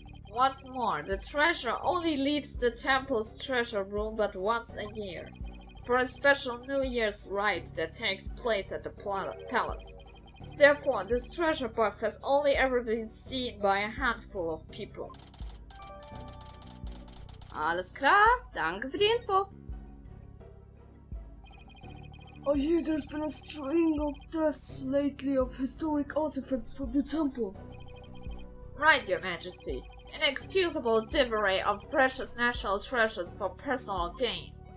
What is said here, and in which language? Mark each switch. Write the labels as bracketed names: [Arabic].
[English] What's more, the treasure only leaves the temple's treasure room but once a year, for a special New Year's rite that takes place at the palace. Therefore, this treasure box has only ever been seen by a handful of people. [German] Alles klar, danke für die Info. [English] I hear there's been a string of deaths lately of historic artifacts from the temple. Right, Your Majesty. Inexcusable thievery of precious national treasures for personal gain.